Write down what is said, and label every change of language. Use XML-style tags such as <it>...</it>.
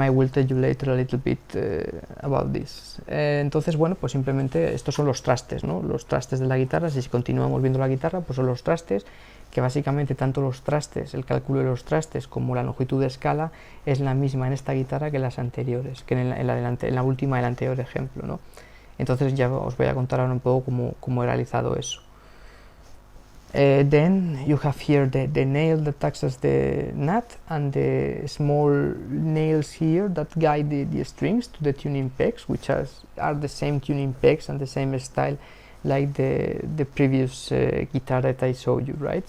<en>I will tell you later a little bit about this.</en> <es>Entonces, bueno, pues simplemente estos son los trastes, ¿no? Los trastes de la guitarra. Si continuamos viendo la guitarra, pues son los trastes, que básicamente tanto los trastes, el cálculo de los trastes como la longitud de escala es la misma en esta guitarra que en las anteriores, que en la última del anterior ejemplo, ¿no? Entonces ya os voy a contar ahora un poco cómo he realizado eso.</es> <en>Then you have here the nail that acts as the nut, and the small nails here that guide the strings to the tuning pegs, which are the same tuning pegs and the same style like the previous guitar that I showed you, right?</en>